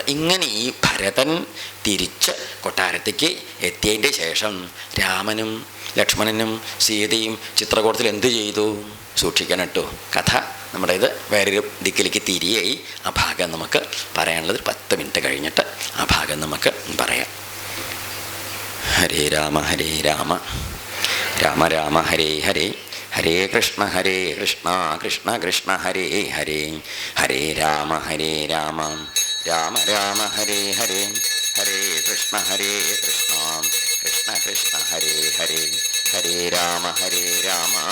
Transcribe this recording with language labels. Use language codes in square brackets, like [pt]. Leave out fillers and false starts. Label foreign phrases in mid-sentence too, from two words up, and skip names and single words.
[ml] ഇങ്ങനെ ഈ ഭരതൻ തിരിച്ച് കൊട്ടാരത്തേക്ക് എത്തിയതിൻ്റെ ശേഷം രാമനും ലക്ഷ്മണനും സീതയും ചിത്രകൂടത്തിൽ എന്ത് ചെയ്തു? സൂക്ഷിക്കണം കേട്ടോ. കഥ നമ്മുടെ ഇത് വേറൊരു ദിക്കിലേക്ക് തിരിയായി. ആ ഭാഗം നമുക്ക് പറയാനുള്ളത് 10 മിനിറ്റ് കഴിഞ്ഞിട്ട് ആ ഭാഗം നമുക്ക് പറയാം. [sa] ഹരേ രാമ ഹരേ രാമ രാമ രാമ ഹരേ ഹരേ, ഹരേ കൃഷ്ണ കൃഷ്ണ കൃഷ്ണ ഹരേ ഹരേ, ഹരേ രാമ രാമ രാമ ഹരേ ഹരേ, ഹരേ കൃഷ്ണ കൃഷ്ണ കൃഷ്ണ ഹരേ ഹരേ, ഹരേ രാമ രാമ